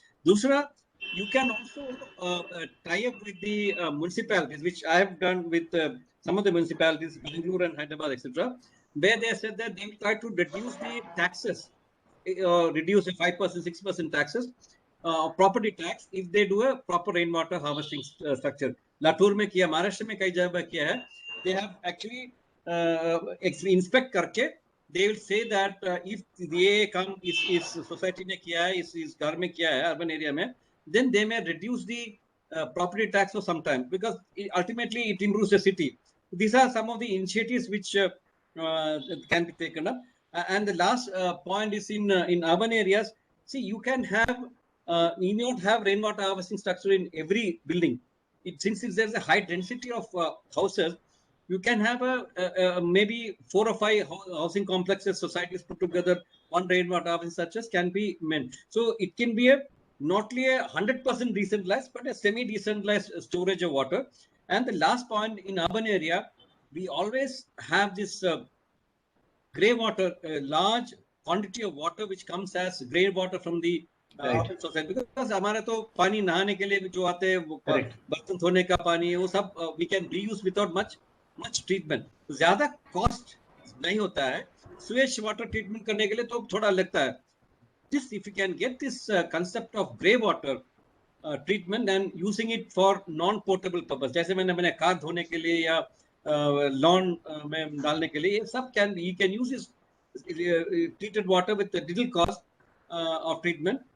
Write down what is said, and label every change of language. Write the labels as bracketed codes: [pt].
[en] दूसरा, you can also tie up with the municipalities, which I have done with some of the municipalities, Bangalore and Hyderabad, etc., where they said that they will try to reduce the taxes, reduce the 5%, 6% taxes, property tax, if they do a proper rainwater harvesting structure. [hi] Latur में किया, महाराष्ट्र में कई जगह किया है. [en] They have actually inspect करके, they will say that if [hi] ये काम इस society ने किया है, [en] इस घर में किया है, urban area में, then they may reduce the property tax for some time, because ultimately it improves the city. These are some of the initiatives which can be taken up. And the last point is in urban areas. See, you can have you not have rainwater harvesting structure in every building. Since there's a high density of houses, you can have a maybe 4 or 5 housing complexes, societies put together, one rainwater harvesting structures can be meant. So it can be not only a 100% decentralized, but a semi-decentralized storage of water. And the last point, in urban area, we always have this grey water, a large quantity of water which comes as grey water from the urban society. [hi] Because हमारे तो पानी नहाने के लिए जो आते हैं, वो बर्तन धोने का पानी, वो सब [en] we can reuse without much treatment. [hi] ज्यादा cost नहीं होता है sewage water treatment करने के लिए, तो थोड़ा लगता है. [en] This, if you can get this concept of grey water treatment and using it for non-portable purpose. [hi] जैसे मैंने कार धोने के लिए या lawn में डालने के लिए, ये सब [en] he can use his treated water with the little cost of treatment.